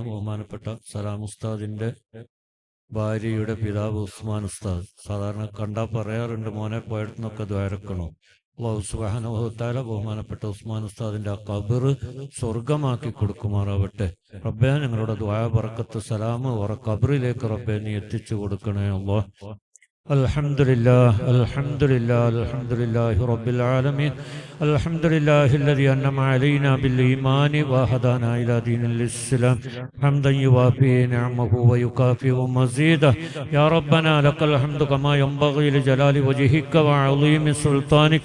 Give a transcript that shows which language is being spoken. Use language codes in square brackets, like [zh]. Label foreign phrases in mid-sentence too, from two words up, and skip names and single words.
[ml] ബഹുമാനപ്പെട്ട സലാം ഉസ്താദിന്റെ ഭാര്യയുടെ പിതാവ് ഉസ്മാൻ ഉസ്താദ്. സാധാരണ കണ്ടാൽ പറയാറുണ്ട്, മോനെ പോയടുന്നൊക്കെ ദ്വാരക്കണോ. [ar] الله سبحانه وتعالى [ml] ബഹുമാനപ്പെട്ട ഉസ്മാൻ ഉസ്താദിന്റെ ആ ഖബർ സ്വർഗമാക്കി കൊടുക്കുമാറാവട്ടെ. റബ്ബേ, ഞങ്ങളുടെ ദുആ ബറക്കത്ത് സലാം ഓറ ഖബറിലേക്ക് റബ്ബേ നീ എത്തിച്ചു കൊടുക്കണേ അല്ലാഹ്. [ar] الحمد لله الحمد لله الحمد لله رب العالمين الحمد لله الذي أنعم علينا بالإيمان وهدانا إلى دين الإسلام حمدا يوافي نعمه ويكافئ مزيده. يا ربنا لك الحمد كما ينبغي لجلال وجهك وعظيم سلطانك.